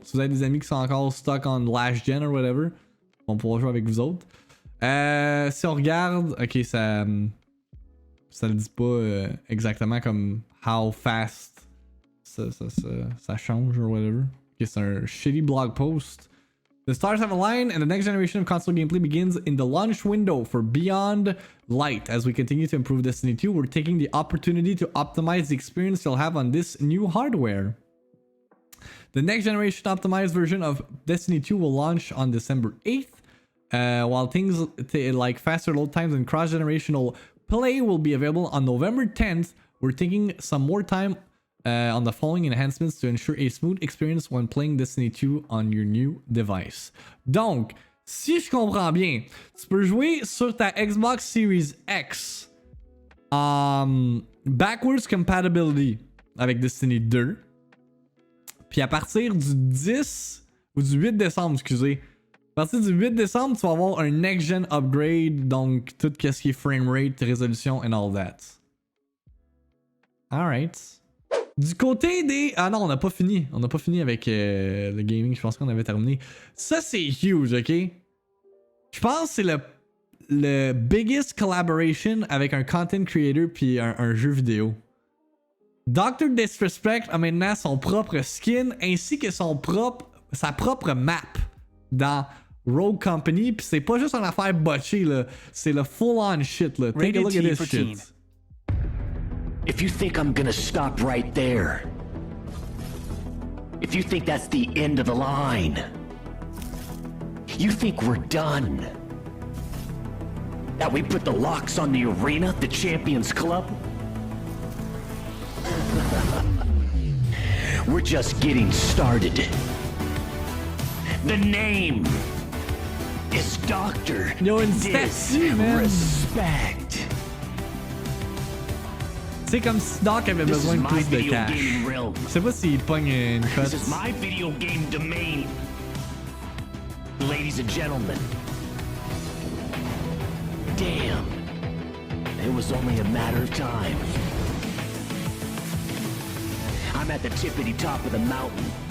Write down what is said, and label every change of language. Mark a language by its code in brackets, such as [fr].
[fr] Si vous avez des amis qui sont encore [en] stuck on last gen or whatever, [fr] on va pouvoir jouer avec vous autres. Si on regarde, ok, ça le dit pas exactement comme [en] how fast [fr] ça change [en] or whatever. [fr] Ok, c'est un [en] shitty blog post. The stars have aligned and the next generation of console gameplay begins in the launch window for Beyond Light. As we continue to improve Destiny 2, we're taking the opportunity to optimize the experience you'll have on this new hardware. The next generation optimized version of Destiny 2 will launch on December 8th, while things like faster load times and cross-generational play will be available on November 10th. We're taking some more time on the following enhancements to ensure a smooth experience when playing Destiny 2 on your new device. [fr] Donc, si je comprends bien, tu peux jouer sur ta Xbox Series X backwards compatibility avec Destiny 2. Puis à partir du 10 ou du 8 décembre, excusez. À partir du 8 décembre, tu vas avoir un next-gen upgrade, donc tout ce qui est framerate, résolution [en] and all that. Alright. [fr] Du côté des... Ah non, on n'a pas fini. On n'a pas fini avec le gaming. Je pense qu'on avait terminé. Ça, c'est huge, ok? Je pense que c'est le [en] biggest collaboration [fr] avec un content creator puis un jeu vidéo. Dr. Disrespect a maintenant son propre skin ainsi que sa propre map dans Rogue Company. Puis c'est pas juste une affaire botchée, là. C'est le full-on shit, là. [en] Take a look at this shit. If you think I'm gonna stop right there, if you think that's the end of the line, you think we're done, that we put the locks on the arena, the Champions Club, we're just getting started. The name is Dr. Disrespect. [fr] C'est comme si Doc avait besoin de plus de cash. Je sais pas s'il pogne une cote. [en] This is my video game domain. Ladies and gentlemen. Damn. It was only a matter of time. I'm at the tippity top of the mountain.